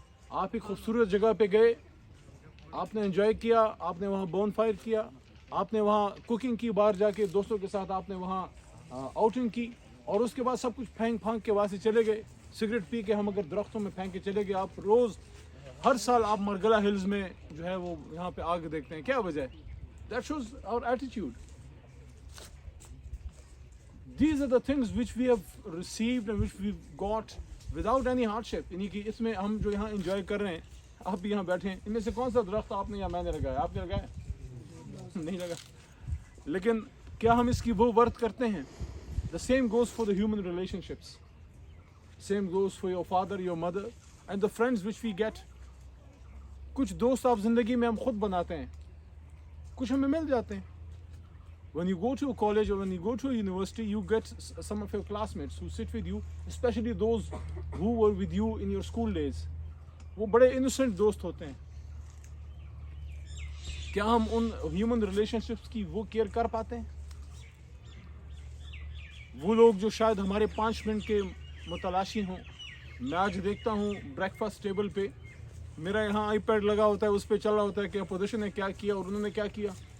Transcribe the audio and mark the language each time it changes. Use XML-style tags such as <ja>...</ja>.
<ur>آپ ایک خوبصورت جگہ پہ گئے, آپ نے انجوائے کیا, آپ نے وہاں بون فائر کیا, آپ نے وہاں کوکنگ کی, باہر جا کے دوستوں کے ساتھ آپ نے وہاں آؤٹنگ کی, اور اس کے بعد سب کچھ پھینک پھانک کے وہاں سے چلے گئے. سگریٹ پی کے ہم اگر درختوں میں پھینک کے چلے گئے, آپ روز ہر سال آپ مرگلا ہلز میں جو ہے وہ یہاں پہ آگ دیکھتے ہیں, کیا وجہ ہے؟</ur> <en>That shows our attitude. These are the things which we have received and which we've got without any hardship.</en> <ur>یعنی کہ اس میں ہم جو یہاں انجوائے کر رہے ہیں, آپ بھی یہاں بیٹھے ہیں, ان میں سے کون سا درخت آپ نے یا میں نے لگایا؟ آپ نے لگایا نہیں لگا. لیکن کیا ہم اس کی وہ ورتھ کرتے ہیں؟</ur> <en>The same goes for the human relationships. Same goes for your father, your mother and the friends which we get.</en> <ur>کچھ دوست آپ زندگی میں ہم خود بناتے ہیں, کچھ ہمیں مل جاتے ہیں.</ur> <en>When you go to a college or when you go to a university, you get some of your classmates who sit with you, especially those who were with you in your school days.</en> <ur>وہ بڑے innocent دوست ہوتے ہیں. کیا ہم in human relationships کی وہ care کر پاتے ہیں؟ وہ لوگ جو شاید ہمارے 5 منٹ کے متلاشی ہوں. میں آج دیکھتا ہوں بریک فاسٹ ٹیبل پہ میرا یہاں آئی پیڈ لگا ہوتا ہے, اس پہ چل رہا ہوتا ہے کہ اپوزیشن نے کیا کیا اور انہوں نے کیا کیا.</ur>